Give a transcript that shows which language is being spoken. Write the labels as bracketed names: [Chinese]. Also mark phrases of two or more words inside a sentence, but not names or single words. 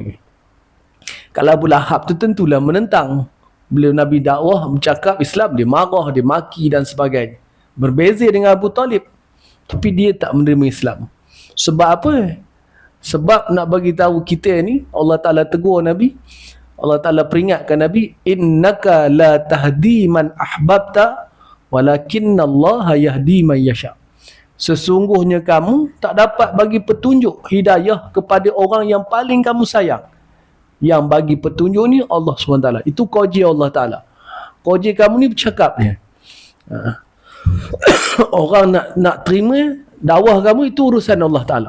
[Malay] Kalau Abu Lahab tu tentulah menentang. Bila Nabi dakwah bercakap Islam, dia marah, dia maki dan sebagainya. Berbeza dengan Abu Talib, tapi dia tak menerima Islam. Sebab apa? Sebab nak bagi tahu kita ni, Allah Ta'ala tegur Nabi, Allah Ta'ala peringatkan Nabi, [Arabic] إنك لا تهدي من أحببت ولكن الله يهدي من يشاء. [Malay] Sesungguhnya kamu tak dapat bagi petunjuk hidayah kepada orang yang paling kamu sayang. Yang bagi petunjuk ni Allah SWT. Itu koji Allah Ta'ala. Koji kamu ni bercakap ni. Orang nak terima dakwah kamu, itu urusan Allah Ta'ala.